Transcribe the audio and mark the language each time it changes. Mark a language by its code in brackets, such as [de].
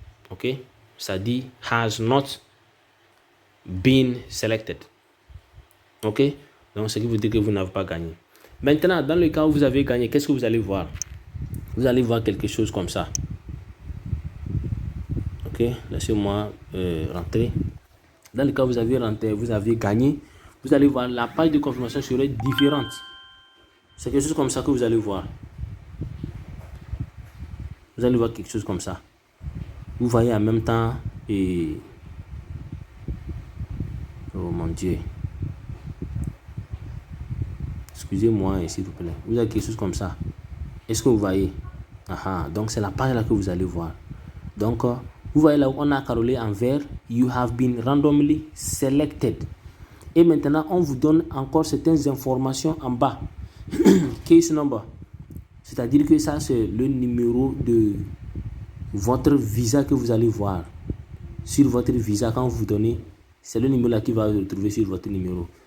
[fr] Ok, ça dit [en] has not been selected. [fr] Ok, donc ce qui veut dire que vous n'avez pas gagné. Maintenant, dans le cas où vous avez gagné, qu'est-ce que vous allez voir? Vous allez voir quelque chose comme ça. Ok, laissez-moi rentrer. Dans le cas où vous avez rentré, vous avez gagné, vous allez voir la page de confirmation serait différente. C'est quelque chose comme ça que vous allez voir. Vous allez voir quelque chose comme ça. Vous voyez en même temps et... Oh mon Dieu. Excusez-moi, s'il vous plaît. Vous avez quelque chose comme ça. Est-ce que vous voyez? Donc c'est la page là que vous allez voir. Donc vous voyez là où on a carolé en vert. [en] You have been randomly selected. [fr] Et maintenant on vous donne encore certaines informations en bas. Case number. C'est-à-dire que ça c'est le numéro de votre visa que vous allez voir. Sur votre visa, quand vous donnez, c'est le numéro là qui va retrouver sur votre numéro.